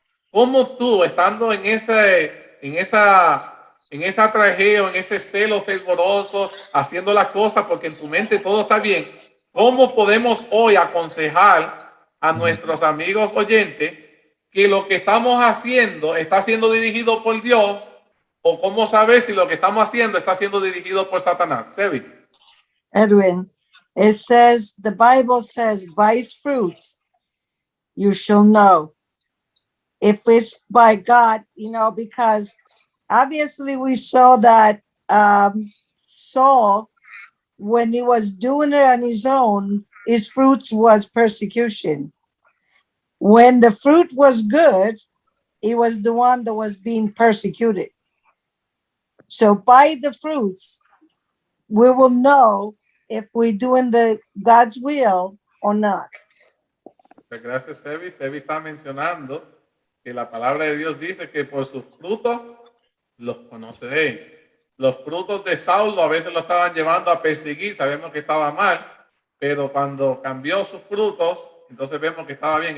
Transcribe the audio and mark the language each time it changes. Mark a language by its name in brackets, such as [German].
[Spanish] ¿Cómo tú, estando en esa tragedia, en ese celo fervoroso, haciendo las cosas porque en tu mente todo está bien, cómo podemos hoy aconsejar a nuestros amigos oyentes que lo que estamos haciendo está siendo dirigido por Dios? ¿O cómo saber si lo que estamos haciendo está siendo dirigido por Satanás? Sebi. [English] Edwin, the Bible says, by his fruits you shall know if it's by God, because obviously we saw that Saul, when he was doing it on his own, his fruits was persecution. When the fruit was good, he was the one that was being persecuted. So by the fruits, we will know if we're doing God's will or not. [Spanish] Gracias, Sebi. Sebi está mencionando que la palabra de Dios dice que por sus frutos los conoceréis. Los frutos de Saulo a veces lo estaban llevando a perseguir, sabemos que estaba mal, pero cuando cambió sus frutos, entonces vemos que estaba bien.